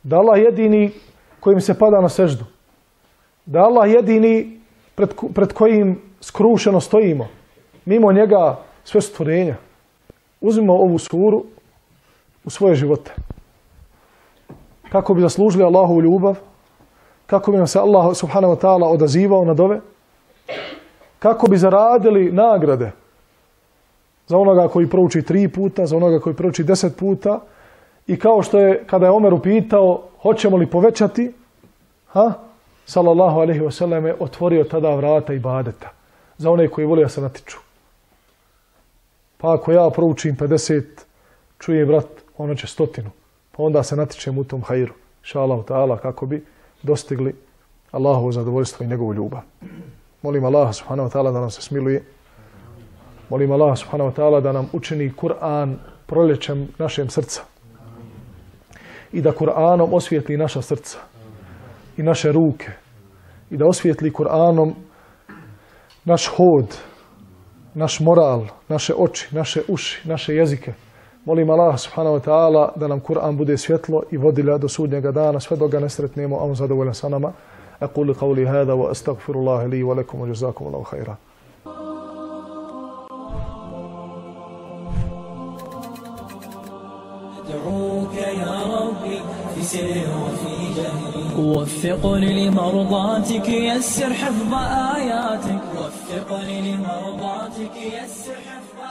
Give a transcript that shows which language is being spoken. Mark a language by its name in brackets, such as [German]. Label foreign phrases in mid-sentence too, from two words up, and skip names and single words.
[Bosnian] Da je Allah jedini kojim se pada na seždu. Da je Allah jedini pred kojim skrušeno stojimo. Mimo njega sve stvorenja. Uzmimo ovu suru u svoje živote. Kako bi zaslužili Allahovu ljubav, kako bi nam se Allah [Arabic] سبحانه وتعالى [Bosnian] odazivao na dove, kako bi zaradili nagrade za onoga koji prouči 3 puta, za onoga koji prouči 10 puta. I kao što je, kada je Omer upitao hoćemo li povećati, [Arabic] صلى الله عليه وسلم [Bosnian] je otvorio tada vrata ibadeta za one koji vole da se natiču. Pa ako ja proučim 50, čujem brat, ono će 100, pa onda se natičem u tom hajru, [Arabic] إن شاء الله تعالى, [Bosnian] kako bi dostigli Allahovo zadovoljstvo i njegovu ljubav. Molim Allah [Arabic] سبحانه وتعالى [Bosnian] da nam se smiluje. Molim Allah [Arabic] سبحانه وتعالى [Bosnian] da nam učini Kur'an proljećem našem srca. I da Kur'anom osvijetli naša srca i naše ruke. I da osvijetli Kur'anom naš hod, naš moral, naše oči, naše uši, naše jezike. Molim Allah [Arabic] سبحانه وتعالى [Bosnian] da nam Kur'an bude svjetlo i vodilja do sudnjega dana, sve dok ga ne sretnemo, a on zadovoljan sa nama. [Arabic] أقول قولي هذا وأستغفر الله لي ولكم وجزاكم الله خيرا. أدعوك يا ربي في سر وفي جهري وفقني لمرضاتك يسر حفظ آياتك وفقني لمرضاتك يسر حفظ